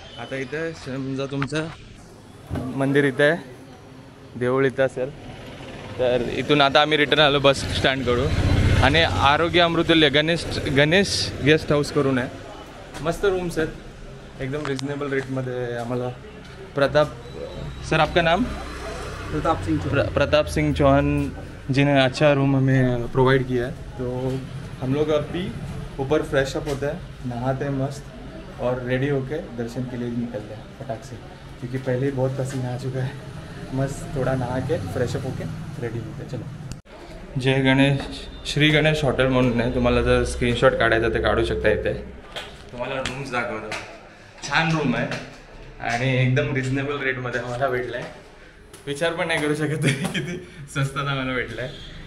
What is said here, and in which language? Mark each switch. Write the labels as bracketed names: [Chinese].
[Marathi] आता इथं समजा तुमचं मंदिर इथं आहे, देऊळ इथं असेल. तर इथून आता आम्ही रिटर्न आलो बस स्टँडकडून. आणि आरोग्य अमृतुल्य गणेश गेस्ट हाऊस करून आहे. मस्त रूम्स आहेत एकदम रिजनेबल रेटमध्ये. आम्हाला प्रताप सर, [Hindi] आपका नाम? प्रताप सिंह चौहान जी ने अच्छा रूम हमें प्रोवाइड किया है. तो हम लोग अभी ऊपर फ्रेश अप होते हैं, नहाते हैं मस्त और रेडी होके दर्शन के लिए निकलते हैं फटाक से. क्योंकि पहले ही बहुत पसीना आ चुका है. मस्त थोड़ा नहा के फ्रेश अप होके रेडी होते. चलो. [Marathi] जय गणेश श्री गणेश हॉटेल म्हणून आहे. तुम्हाला जर स्क्रीनशॉट काढायचा ते काढू शकता. इथे तुम्हाला रूम्स दाखवतो. छान रूम आहे आणि एकदम रिजनेबल रेटमध्ये आम्हाला भेटला आहे. विचार पण नाही करू शकत किती स्वस्तात आम्हाला भेटला आहे.